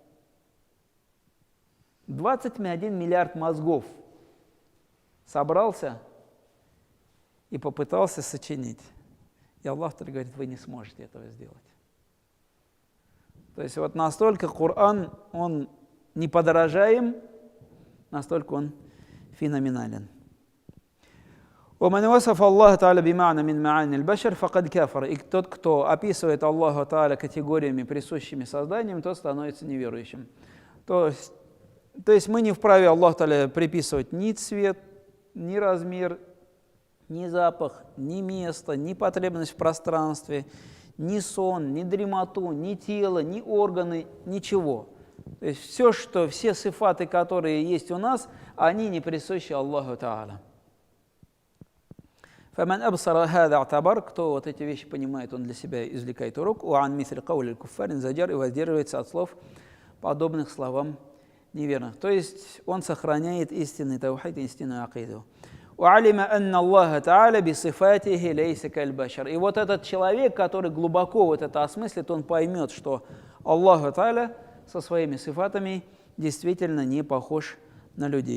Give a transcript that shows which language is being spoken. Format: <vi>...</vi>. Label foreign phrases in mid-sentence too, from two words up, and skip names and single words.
<ru>21 миллиард мозгов собрался и попытался сочинить. И Аллах говорит, вы не сможете этого сделать. То есть вот настолько Коран, он неподражаем, настолько он феноменален.</ru> <ar>ومن وصف الله تعالى بمعنى من معاني البشر فقد كفر.</ar> <ru>И тот, кто описывает Аллаха Та'аля категориями, присущими созданием, тот становится неверующим. То есть мы не вправе Аллаху Та'аля приписывать ни цвет, ни размер, ни запах, ни место, ни потребность в пространстве, ни сон, ни дремоту, ни тело, ни органы, ничего. То есть все сифаты, которые есть у нас, они не присущи Аллаху Та'аля.</ru> <ar>فمن أبصر هذا اعتبر,</ar> <ru>кто вот эти вещи понимает, он для себя извлекает урок.</ru> <ar>وعن مثل قول الكفار زجر,</ar> <ru>и воздерживается от слов, подобных словам неверных. То есть он сохраняет истинный таухид, истинную акиду.</ru> <ar>وعلم أن الله تعالى بصفاته ليس كالبشر.</ar> <ru>И вот этот человек, который глубоко вот это осмыслит, он поймет, что Аллах Та'аля со своими сифатами действительно не похож на людей.</ru>